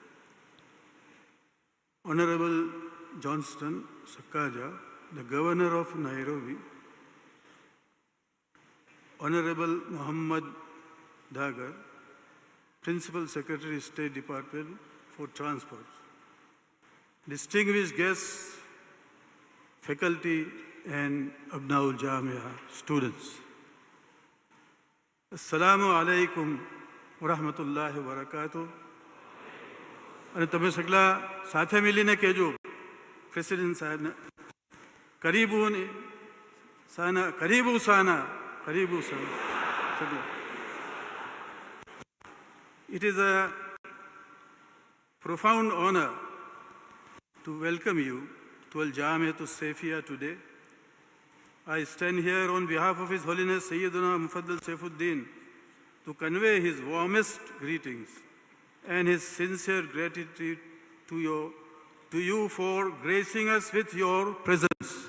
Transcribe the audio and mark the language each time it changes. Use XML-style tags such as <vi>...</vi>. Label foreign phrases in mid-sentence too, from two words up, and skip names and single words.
<en>Honorable Johnston Sakaja, the Governor of Nairobi, Honorable Muhammad Dagar, Principal Secretary, State Department for Transport, distinguished guests, faculty, and Abnaul Jamia students.</en> <ar>السلام عليكم ورحمة الله وبركاته.</ar> <gu>અને તમે સગલા સાથે મળીને કહેજો પ્રેસિડેન્ટ સાહેબને</gu> <sw>karibu sana karibu sana karibu sana.</sw> <en>It is a profound honor to welcome you to Al Jamiatul Safia today. I stand here on behalf of His Holiness Sayyidina Mufaddal Saifuddin to convey his warmest greetings and his sincere gratitude to you for gracing us with your presence.</en>